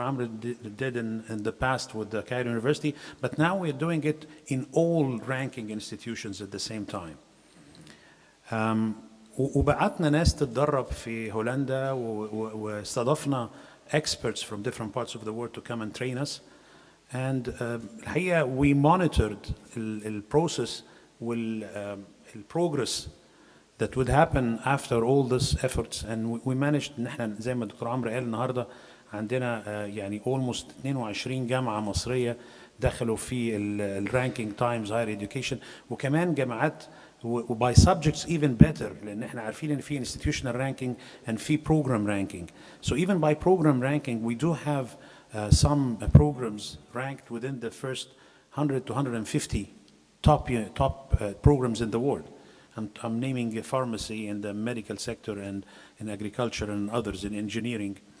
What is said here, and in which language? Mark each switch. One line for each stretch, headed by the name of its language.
English: Amr did in the past with the Cairo University, but now we're doing it in all ranking institutions at the same time.
Arabic: وبعتنا ناس تتدرب في هولندا واستضفنا
English: experts from different parts of the world to come and train us.
Arabic: And الحقيقة
English: we monitored the process progress that would happen after all these efforts, and we managed
Arabic: ان احنا زي ما الدكتور عمرو قال النهارده عندنا يعني
English: almost
Arabic: 22 جامعة مصرية دخلوا في الرانكينج تايمز هاير education، وكمان جامعات وباي
English: subjects even better،
Arabic: لان احنا عارفين ان في
English: institutional ranking and
Arabic: في
English: program ranking. So even by program ranking we do have some programs ranked within the first 100 to 150 top programs in the world. I'm naming pharmacy in the medical sector and in agriculture and others in engineering.